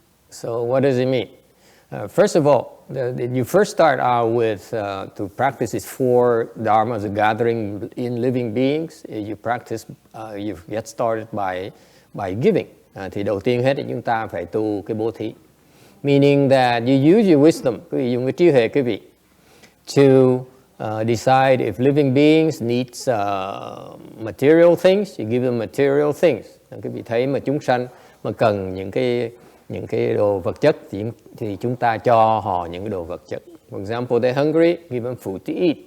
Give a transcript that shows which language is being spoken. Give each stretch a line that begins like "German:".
English: So what does it mean? First of all, you first start out with to practice these four dharmas of gathering in living beings. You practice, you get started by giving.
Vietnamese: Thì đầu tiên hết thì chúng ta phải tu cái bố thí.
English: Meaning that you use your wisdom,
Vietnamese: quý vị dùng cái trí huệ quý vị,
English: to decide if living beings need material things, you give them material things.
Vietnamese: Quý vị thấy mà chúng sanh mà cần những cái đồ vật chất thì chúng ta cho họ những cái đồ vật chất.
English: For example, they're hungry, give them food to eat.